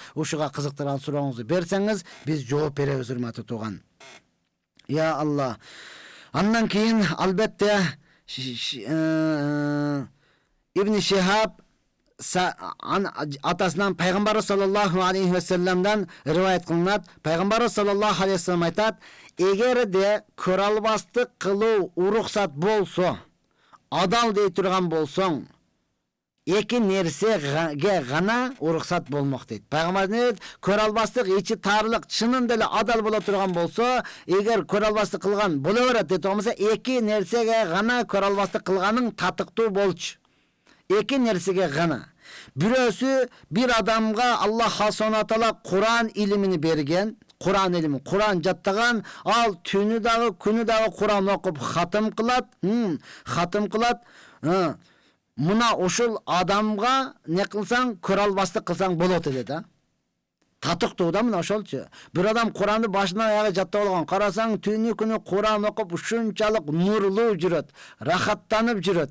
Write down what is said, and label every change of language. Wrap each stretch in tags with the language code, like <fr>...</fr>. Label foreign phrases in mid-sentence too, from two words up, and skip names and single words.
<ky>Ушуга кызыктырган сурооңузду берсеңиз, биз жооп беребиз, урматтуу тууган.</ky> <ar>يا الله.</ar> <ky>Андан кийин албетте Ибн Шихаб атасынан пайгамбар</ky> <ar>صلى الله عليه وسلم</ar> <ky>риваят кылынат. Пайгамбар</ky> <ar>صلى الله عليه وسلم</ar> <ky>айтат: "Эгерде көрө албастык кылуу уруксат болсо, адал дей турган болсоң, эки нерсеге гана уруксат болмок" дейт. Пайгамбар дейт, көрө албастык, ичи тарлык, чынын деле адал боло турган болсо, эгер көрө албастык кылган боло берет дейт, болмосо эки нерсеге гана көрө албастык кылганың татыктуу болчу. Эки нерсеге гана. Бирөөсү бир адамга</ky> <ar>الله سبحانه وتعالى</ar> <ky>Куран илимин берген, Куран илими, Куран жаттаган, al түнү дагы, күнү дагы Kur'an окуп хатым кылат, хатым кылат. Мына ошол адамга не кылсаң, көрө албастык кылсаң болот эле да. Татыктуу да мына ошолчу. Бир адам Куранды башынан аягы жаттап алган. Карасаң, түнү күнү Куран окуп ушунчалык нурлуу жүрөт, рахаттанып жүрөт.</ky>